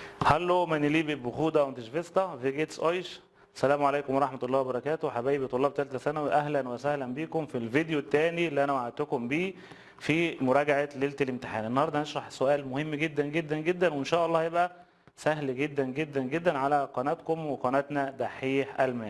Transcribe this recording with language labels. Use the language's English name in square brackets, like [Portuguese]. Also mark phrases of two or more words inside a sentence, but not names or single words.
[German] Hallo meine liebe Bruder und Schwester, wie geht's euch؟ [Arabic] السلام عليكم ورحمة الله وبركاته. حبايبي طلاب ثالثة ثانوي، أهلا وسهلا بكم في الفيديو الثاني اللي أنا وعدتكم بيه في مراجعة ليلة الامتحان. النهارده هنشرح سؤال مهم جدا جدا جدا، وإن شاء الله هيبقى سهل جدا جدا جدا على قناتكم وقناتنا دحيح ألماني.